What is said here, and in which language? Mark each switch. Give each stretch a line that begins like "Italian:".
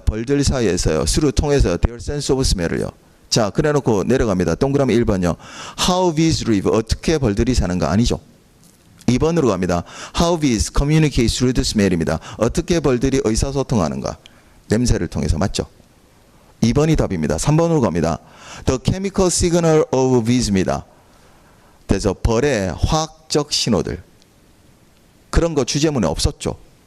Korean: 벌들 사이에서요, 수를 통해서요,
English: their sense of smell
Korean: 을요. 자, 그래 놓고 내려갑니다. 동그라미 1번요.
English: How bees live,
Korean: 어떻게 벌들이 사는가? 아니죠. 2번으로 갑니다.
English: How bees communicate through the smell입니다.
Korean: 어떻게 벌들이 의사소통하는가? 냄새를 통해서. 맞죠? 2번이 답입니다. 3번으로 갑니다.
English: The chemical signal of bees입니다.
Korean: 그래서 벌의 화학적 신호들. 그런 거 주제문에 없었죠.